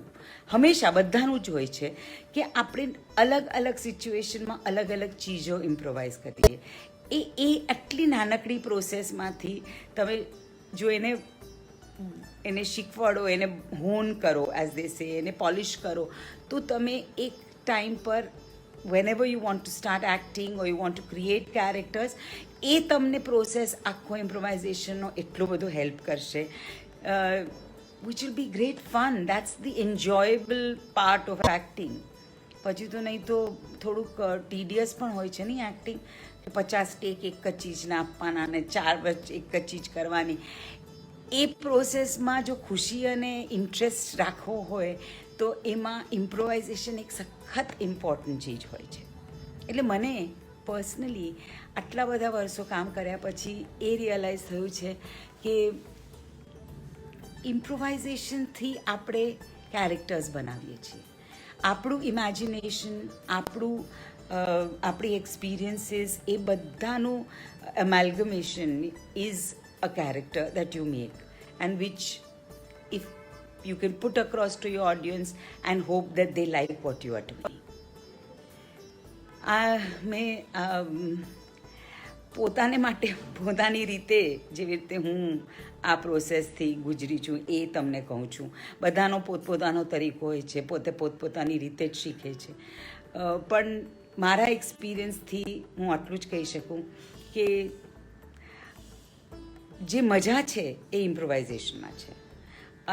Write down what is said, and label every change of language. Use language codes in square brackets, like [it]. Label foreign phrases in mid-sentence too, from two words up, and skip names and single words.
[gu] હંમેશા બધાનું જ હોય છે કે આપણે અલગ અલગ સિચ્યુએશનમાં અલગ અલગ ચીજો ઇમ્પ્રોવાઇઝ કરીએ. એ આટલી નાનકડી પ્રોસેસમાંથી તમે જો એને શીખવાડો, એને હોન કરો, [en] as they say, [gu] એને પોલિશ કરો, તો તમે એક ટાઈમ પર [en] whenever you want to start acting or you want to create characters, [gu] એ તમને પ્રોસેસ આખો ઇમ્પ્રોવાઇઝેશનનો એટલો બધો હેલ્પ કરશે, [en] which will be great fun. That's the enjoyable part of acting. [gu] પછી તો નહીં તો થોડુંક ટીડિયસ પણ હોય છે નહીં એક્ટિંગ, કે 50 ટેક એક જ ચીજના આપવાના અને 4 વર્ષ એક જ ચીજ કરવાની. એ પ્રોસેસમાં જો ખુશી અને ઇન્ટરેસ્ટ રાખવો હોય તો એમાં ઇમ્પ્રોવાઇઝેશન એક સખત ઇમ્પોર્ટન્ટ ચીજ હોય છે. એટલે મને પર્સનલી આટલા બધા વર્ષો કામ કર્યા પછી એ રિયલાઇઝ થયું છે કે ઇમ્પ્રોવાઇઝેશનથી આપણે કેરેક્ટર્સ બનાવીએ છીએ. આપણું ઇમેજિનેશન, આપણી એક્સપિરિયન્સીસ, એ બધાનું એમેલ્ગમેશન [en] ઇઝ a character that you make, and which if you can put across to your audience and hope that they like what you are doing. [gu] મેં પોતાને માટે પોતાની રીતે જેવી રીતે હું આ પ્રોસેસથી ગુજરી છું એ તમને કહું છું. બધાનો પોતપોતાનો તરીકો હોય છે, પોતપોતાની રીતે જ શીખે છે. પણ મારા એક્સપિરિયન્સથી હું આટલું જ કહી શકું કે જે મજા છે એ ઇમ્પ્રોવાઇઝેશનમાં છે.